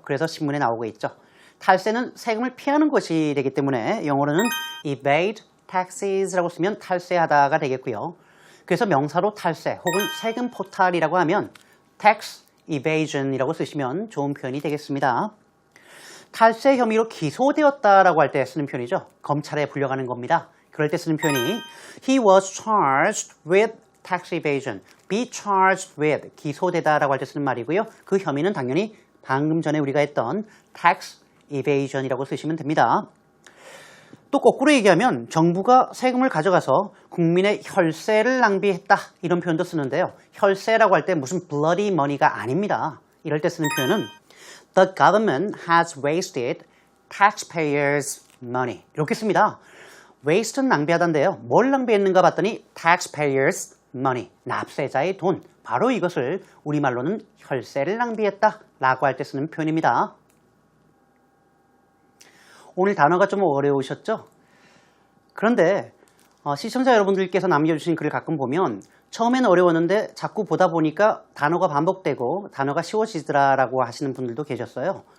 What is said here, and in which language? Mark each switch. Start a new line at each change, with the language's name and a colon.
Korean: 그래서 신문에 나오고 있죠. 탈세는 세금을 피하는 것이 되기 때문에 영어로는
English: evade taxes
Korean: 라고 쓰면 탈세하다가 되겠고요. 그래서 명사로 탈세 혹은 세금 포탈이라고 하면
English: tax evasion
Korean: 이라고 쓰시면 좋은 표현이 되겠습니다. 탈세 혐의로 기소되었다라고 할 때 쓰는 표현이죠. 검찰에 불려가는 겁니다. 그럴 때 쓰는 표현이
English: He was charged with tax evasion. Be charged with
Korean: 기소되다라고 할 때 쓰는 말이고요. 그 혐의는 당연히 방금 전에 우리가 했던
English: tax evasion
Korean: 이라고 쓰시면 됩니다. 또 거꾸로 얘기하면 정부가 세금을 가져가서 국민의 혈세를 낭비했다 이런 표현도 쓰는데요. 혈세라고 할 때 무슨
English: bloody money
Korean: 가 아닙니다. 이럴 때 쓰는 표현은
English: The government has wasted taxpayers' money.
Korean: 이렇게 씁니다. waste는 낭비하다인데요. 뭘 낭비했는가 봤더니
English: taxpayers' money.
Korean: 납세자의 돈. 바로 이것을 우리말로는 혈세를 낭비했다 라고 할 때 쓰는 표현입니다. 오늘 단어가 좀 어려우셨죠? 그런데 시청자 여러분들께서 남겨주신 글을 가끔 보면 처음에는 어려웠는데 자꾸 보다 보니까 단어가 반복되고 단어가 쉬워지더라라고 하시는 분들도 계셨어요.